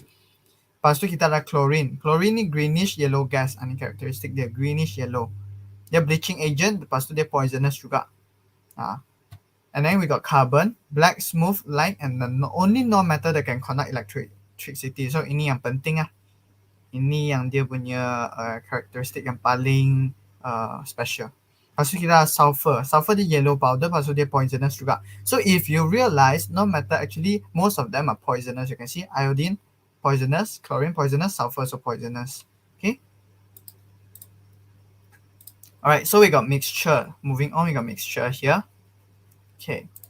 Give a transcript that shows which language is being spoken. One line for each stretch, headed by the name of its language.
Malay: Lepas tu kita ada chlorine. Chlorine ni greenish yellow gas. Ini karakteristik dia,
English: greenish yellow.
Malay: Dia bleaching agent, lepas tu dia poisonous juga.
English: And then we got carbon, black, smooth, light, and the only non-metal that can conduct electricity.
Malay: So ini yang penting lah. Ini yang dia punya karakteristik yang paling special. Lepas tu kita ada sulfur. Sulfur dia
English: yellow powder,
Malay: lepas tu dia poisonous juga.
English: So if you realize, non-metal actually, most of them are poisonous. You can see iodine, poisonous, chlorine, poisonous, sulfur, so poisonous. Okay. Alright, so we got mixture. Moving on, we got mixture here. Okay.